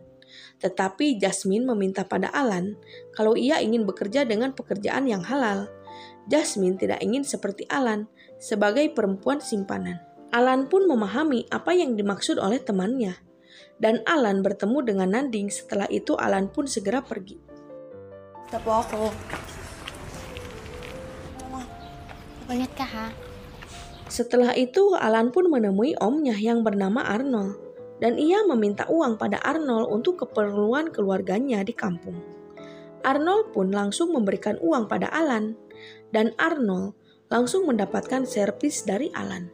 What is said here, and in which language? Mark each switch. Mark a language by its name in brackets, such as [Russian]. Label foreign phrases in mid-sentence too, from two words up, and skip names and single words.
[Indonesian] Tetapi Jasmine meminta pada Alan kalau ia ingin bekerja dengan pekerjaan yang halal. Jasmine tidak ingin seperti Alan sebagai perempuan simpanan. Alan pun memahami apa yang dimaksud oleh temannya. Dan Alan bertemu dengan Nanding. Setelah itu Alan pun segera pergi. [Filipino] Tapo ako. Ulit ka ha? [Indonesian] Setelah itu Alan pun menemui omnya yang bernama Arnold. Dan ia meminta uang pada Arnold untuk keperluan keluarganya di kampung. Arnold pun langsung memberikan uang pada Alan. Dan Arnold langsung mendapatkan servis dari Alan.